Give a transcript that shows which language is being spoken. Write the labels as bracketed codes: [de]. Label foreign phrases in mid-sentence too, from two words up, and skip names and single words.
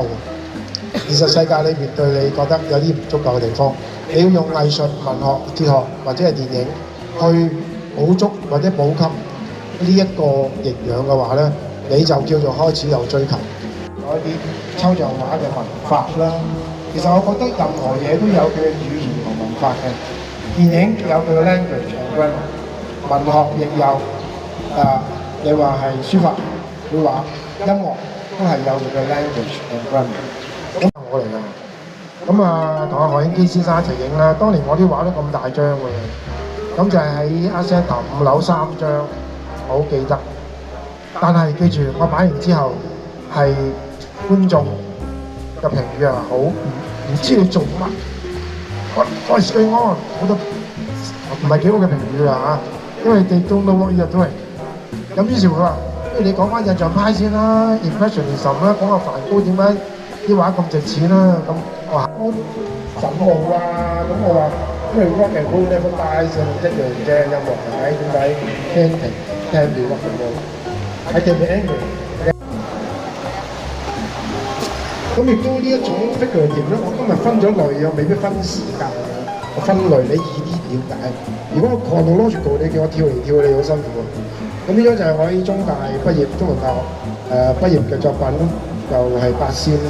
[yue] 現實世界裏邊對你覺得有啲唔足夠嘅地方，你要用藝術、文學、哲學或者係電影去補足或者補給呢一個營養嘅話咧，你就叫做開始有追求。有一啲抽象畫嘅文法啦，其實我覺得任何嘢都有佢嘅語言同文法嘅。電影有佢嘅 [en] language and grammar， [yue] 文學亦有你話係書法、繪畫、音樂都係有佢嘅 [en] language and grammar。 [yue] 咁我嚟㗎，咁同阿何應基先生一齊影啦。當年我啲畫都咁大張㗎，咁就係喺阿 Center 5樓3張，我好記得。但係記住，我擺完之後係觀眾嘅評語啊，好唔知你做乜。我係對安好多唔係幾好嘅評語啊嚇，因為 [en] they don't know what you're doing。 [yue] 咁於是乎話，不如你講翻印象派先啦 ，Impressionism 啦，講下梵高點解啲畫咁值錢啦。咁我話憤怒啊，咁我話因為 [en] rock and roll never dies [yue] 一樣啫，音樂係咪？ [en] 點解 can't be rock and roll？ I can be angry。 [yue] 咁亦都呢一種 figurative 咧，我今日分咗類，又未必分時間嘅。我分類你易啲了解。如果我 chronological， 你叫我跳嚟跳去，你好辛苦喎。咁呢張就係我喺中大畢業，中文大學畢業嘅作品，就係八仙啦。